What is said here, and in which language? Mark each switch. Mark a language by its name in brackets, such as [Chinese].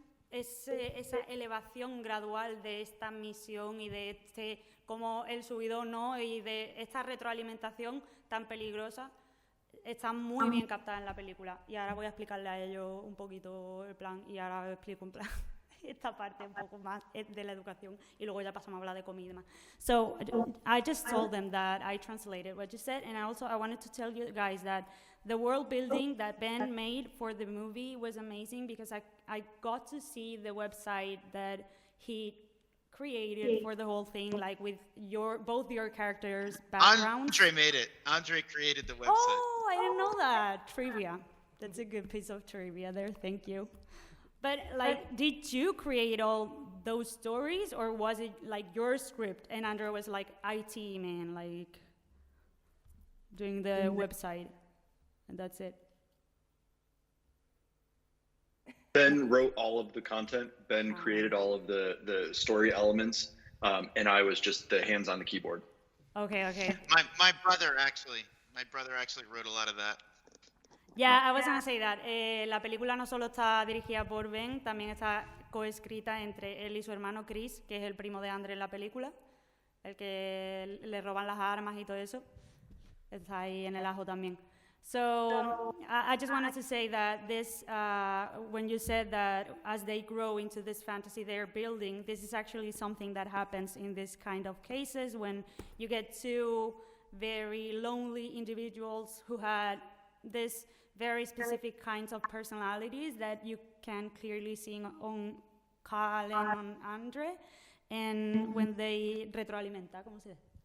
[Spanish] esa elevación gradual de esta misión y de como el subidón, ¿no? Y de esta retroalimentación tan peligrosa, está muy bien captada en la película. Y ahora voy a explicarle a ellos un poquito el plan, y ahora explico en plan esta parte un poco más de la educación, y luego ya pasamos a hablar de comida. [English] So, I just told them that I translated what you said, and also I wanted to tell you guys that the world building that Ben made for the movie was amazing, because I got to see the website that he created for the whole thing, like with both your characters' backgrounds. Andre made it. Andre created the website. Oh, I didn't know that. Trivia. That's a good piece of trivia there. Thank you. But like, did you create all those stories, or was it like your script and Andre was like IT man, like doing the website, and that's it? Ben wrote all of the content. Ben created all of the story elements, and I was just the hands on the keyboard. Okay. My brother actually wrote a lot of that. Yeah, I was going to say that. [Spanish] La película no solo está dirigida por Ben, también está coescrita entre él y su hermano Chris, que es el primo de Andre en la película, el que le roban las armas y todo eso. Está ahí en el ajo también. [English] So I just wanted to say that this, when you said that as they grow into this fantasy they're building, this is actually something that happens in this kind of cases when you get two very lonely individuals who had this very specific kinds of personalities that you can clearly see on Carl and on Andre, and when they retroalimenta, [Spanish] ¿cómo se dice?